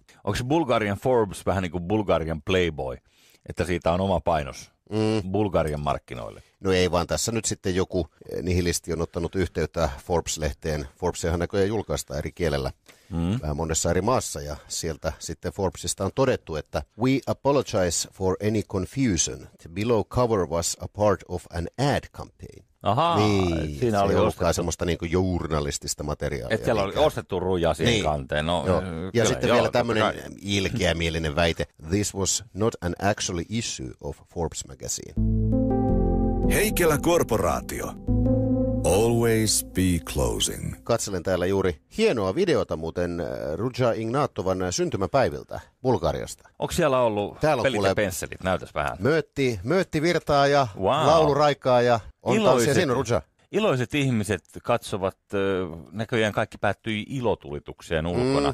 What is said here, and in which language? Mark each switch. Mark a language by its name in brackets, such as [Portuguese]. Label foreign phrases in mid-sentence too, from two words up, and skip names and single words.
[Finnish] Onko se Bulgarian Forbes vähän niin kuin Bulgarian Playboy, että siitä on oma painos Bulgarian markkinoille? No ei, vaan tässä nyt sitten joku nihilisti on ottanut yhteyttä Forbes-lehteen. Forbesehan näköjään julkaistaan eri kielellä vähän monessa eri maassa, ja sieltä sitten Forbesista on todettu, että [English] we apologize for any confusion. The below cover was a part of an ad campaign. [Finnish] Ahaa, niin, siinä oli ollutkaan semmoista niin kuin journalistista materiaalia. Että siellä oli ostettu Ruja siihen niin. Kanteen. No, ja sitten vielä tämmöinen ilkeämielinen väite. [English] This was not an actually issue of Forbes magazine. Heikelä Korporaatio. Always be closing. [Finnish] Katselen täällä juuri hienoa videota muuten Ruja Ignatovan syntymäpäiviltä Bulgariasta. Onko siellä ollut pelit ja pensselit? Näytäs vähän. Möötti virtaa ja lauluraikaa ja on tanssia. Siinä on Ruja. Iloiset ihmiset katsovat, näköjään kaikki päättyi ilotulitukseen ulkona.